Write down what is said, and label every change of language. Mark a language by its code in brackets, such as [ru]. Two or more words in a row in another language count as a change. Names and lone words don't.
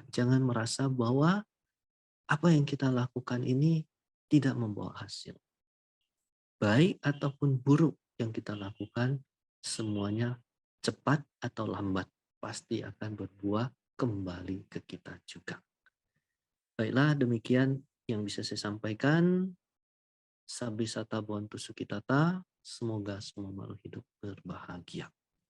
[id] Jangan merasa bahwa apa yang kita lakukan ini tidak membawa hasil. Baik ataupun buruk yang kita lakukan, semuanya cepat atau lambat pasti akan berbuah kembali ke kita juga. Baiklah, demikian yang bisa saya sampaikan. [pi] Sabi sata bontu sukitata. [id] Semoga semua makhluk hidup berbahagia.